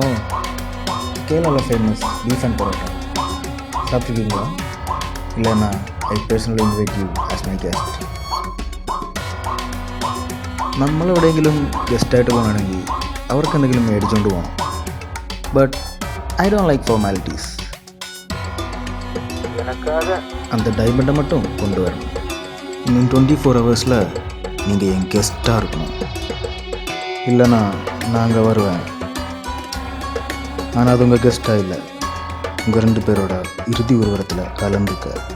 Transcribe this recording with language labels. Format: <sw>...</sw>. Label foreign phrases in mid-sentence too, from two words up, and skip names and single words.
<en>கேரளாவில் famous beef and parotta സാധിക്കുമോ? ഇല്ലെന്നാ I personally invite you as my guest.</en> <ml>നമ്മളെവിടെയെങ്കിലും ഗസ്റ്റായിട്ട് പോകണമെങ്കിൽ അവർക്ക് എന്തെങ്കിലും മേടിച്ചുകൊണ്ട് പോകണം.</ml> <en>But I don't like formalities.</en> <ta>அந்த டைமண்டை மட்டும் கொண்டு வரணும். இன்னும் 24 ஹவர்ஸில் நீங்கள் என் கெஸ்ட்டாக இருக்கணும். இல்லைனா நான் அங்கே வருவேன். ஆனால் அது உங்கள் கெஸ்ட்டாக இல்லை, உங்கள் 2 பேரோட இறுதி உருவத்தில் கலந்துக்க.</ta>